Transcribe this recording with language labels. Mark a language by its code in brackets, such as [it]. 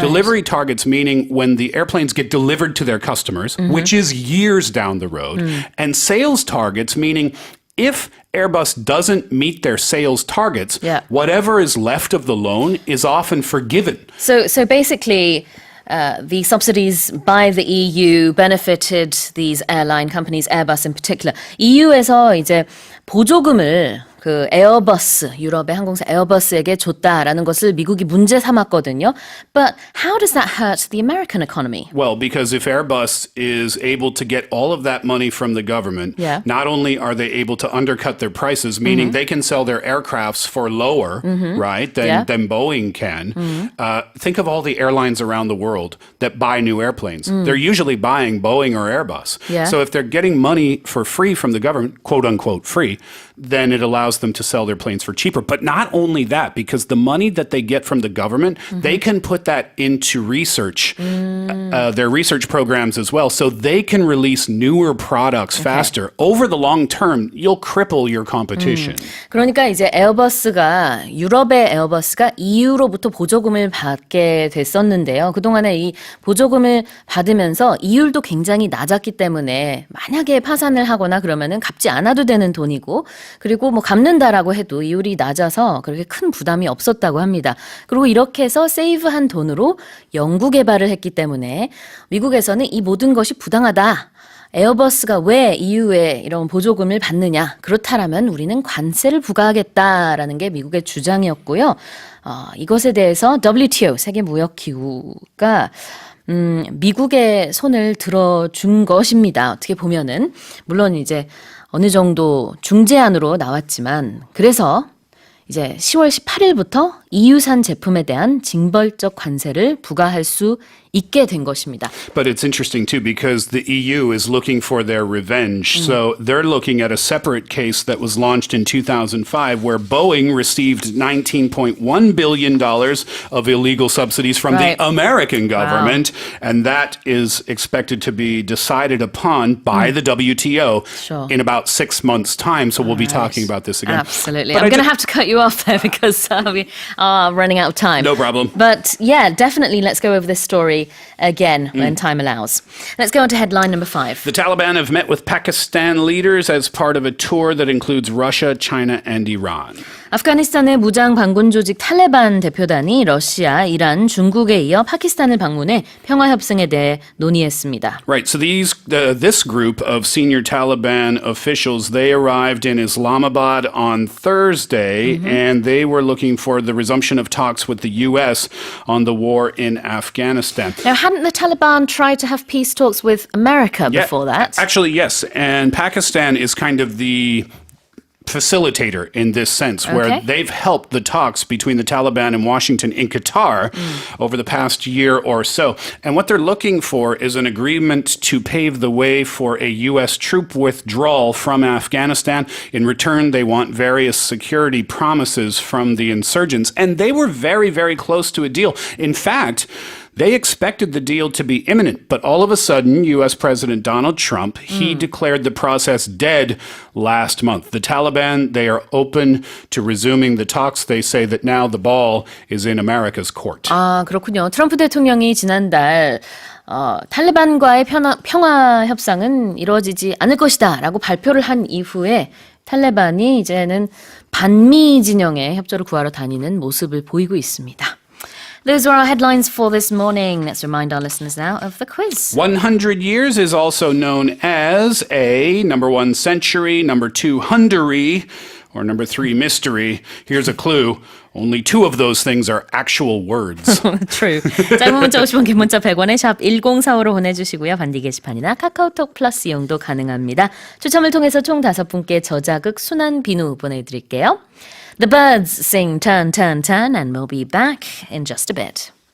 [en] Delivery targets meaning when the airplanes get delivered to their customers, which is years down the road, and sales targets meaning if Airbus doesn't meet their sales targets, whatever is left of the loan is often forgiven. So basically, the subsidies by the EU benefited these airline companies, Airbus in particular. [ko] EU에서 이제 보조금을 그 에어버스, 유럽의 항공사 에어버스에게 줬다라는 것을 미국이 문제 삼았거든요. [en] But how does that hurt the American economy? Well, because if Airbus is able to get all of that money from the government, not only are they able to undercut their prices, meaning they can sell their aircrafts for lower, right, than Boeing can. Think of all the airlines around the world that buy new airplanes. They're usually buying Boeing or Airbus. So if they're getting money for free from the government, quote unquote free, then it allows them to sell their planes for cheaper. But not only that, because the money that they get from the government, they can put that into research, their research programs as well, so they can release newer products faster. Over the long term, you'll cripple your competition. [ko] 그러니까 이제 에어버스가 유럽의 에어버스가 EU로부터 보조금을 받게 됐었는데요. 그동안에 이 보조금을 받으면서 이율도 굉장히 낮았기 때문에 만약에 파산을 하거나 그러면은 갚지 않아도 되는 돈이고 그리고 뭐 갚는다라고 해도 이율이 낮아서 그렇게 큰 부담이 없었다고 합니다. 그리고 이렇게 해서 세이브한 돈으로 연구 개발을 했기 때문에 미국에서는 이 모든 것이 부당하다. 에어버스가 왜 EU에 이런 보조금을 받느냐? 그렇다라면 우리는 관세를 부과하겠다라는 게 미국의 주장이었고요. 이것에 대해서 WTO, 세계무역기구가 미국의 손을 들어준 것입니다. 어떻게 보면은 물론 이제 어느 정도 중재안으로 나왔지만 그래서 이제 10월 18일부터 EU산 제품에 대한 징벌적 관세를 부과할 수 있게 된 것입니다. [en] But it's interesting too because the EU is looking for their revenge. So they're looking at a separate case that was launched in 2005 where Boeing received $19.1 billion of illegal subsidies from the American government. And that is expected to be decided upon by the WTO in about 6 months' time. So we'll be talking about this again. Absolutely. But I'm going to have to cut you off there because we are running out of time. No problem. But yeah, definitely let's go over this story again when time allows. Let's go on to headline number 5. The Taliban have met with Pakistan leaders as part of a tour that includes Russia, China, and Iran. [ko] 아프가니스탄의 무장 반군 조직 탈레반 대표단이 러시아, 이란, 중국에 이어 파키스탄을 방문해 평화 협상에 대해 논의했습니다. [en] Right. So this group of senior Taliban officials, they arrived in Islamabad on Thursday, and they were looking for the resumption of talks with the U.S. on the war in Afghanistan. Now, hadn't the Taliban tried to have peace talks with America before that? Actually, yes. And Pakistan is kind of the facilitator in this sense, where they've helped the talks between the Taliban and Washington in Qatar over the past year or so. And what they're looking for is an agreement to pave the way for a U.S. troop withdrawal from Afghanistan. In return, they want various security promises from the insurgents. And they were very, very close to a deal. In fact, they expected the deal to be imminent, but all of a sudden, U.S. President Donald Trump, he declared the process dead last month. The Taliban, they are open to resuming the talks. They say that now the ball is in America's court. [ko] 아, 그렇군요. 트럼프 대통령이 지난달 탈레반과의 평화 협상은 이루어지지 않을 것이다 라고 발표를 한 이후에 탈레반이 이제는 반미 진영의 협조를 구하러 다니는 모습을 보이고 있습니다. [en] Those are our headlines for this morning. Let's remind our listeners now of the quiz. 100 years is also known as A, number 1, century, number 2, Hungary, or number 3, mystery. Here's a clue. Only 2 of those things are actual words. True. [ko] 짧은 문자 50원, 긴 문자 100원에 샵 1045로 보내주시고요. 반디 게시판이나 카카오톡 플러스 이용도 가능합니다. 추첨을 통해서 총 5분께 저자극 순한 비누 보내드릴게요. [en] The Birds sing Turn, Turn, Turn, and we'll be back in just a bit.